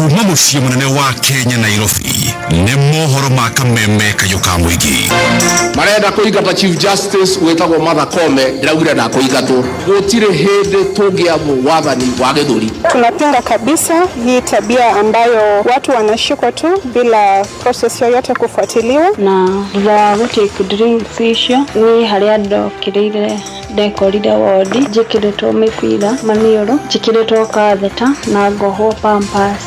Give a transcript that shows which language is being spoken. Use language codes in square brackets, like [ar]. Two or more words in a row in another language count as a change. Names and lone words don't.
[ki] muciĩ munene wa Kenya Nairobi nĩ mohoro ma Kameme Kayuka Mũingĩ. Marenda kũingata [en] Chief Justice [ki] wetagwo Martha Koome, ndĩraugire ndakũingatwo. Gũtirĩ hĩndĩ tũngĩamũ wathani wa gĩthũri. [sw] Tunapinga kabisa hii tabia ambayo watu wanashikwa tu bila process yoyote kufuatiliwa, [ki] na thutha wa gũtake drinks icio ni harĩa ndokĩrĩire ndekorire wodi njĩkĩrĩtwo mĩbira maniũrũ njĩkĩrĩtwo katheta na ngohwo pampers.